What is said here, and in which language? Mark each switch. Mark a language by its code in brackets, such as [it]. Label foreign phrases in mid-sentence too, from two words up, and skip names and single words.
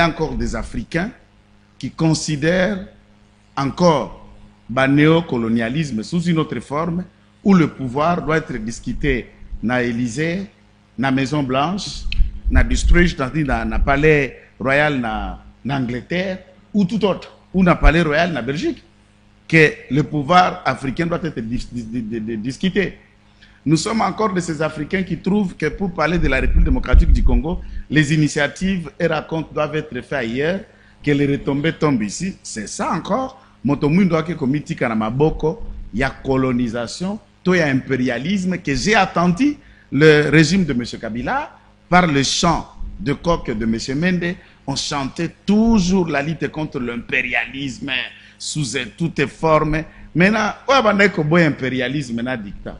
[fr] a encore des Africains qui considèrent encore le néocolonialisme sous une autre forme, où le pouvoir doit être discuté dans l'Élysée, dans la Maison Blanche, dans le palais royal en Angleterre, ou tout autre, ou dans le palais royal en Belgique, que le pouvoir africain doit être discuté. Nous sommes encore de ces Africains qui trouvent que pour parler de la République démocratique du Congo, les initiatives et racontes doivent être faites ailleurs, que les retombées tombent ici. C'est ça encore. [ln] Motomundo ake komitika na maboko, [fr] il y a colonisation, il y a impérialisme que j'ai attendu le régime de M. Kabila par le chant de coq de M. Mende. On chantait toujours la lutte contre l'impérialisme sous toutes formes. Maintenant, où est-ce que impérialisme na dictat?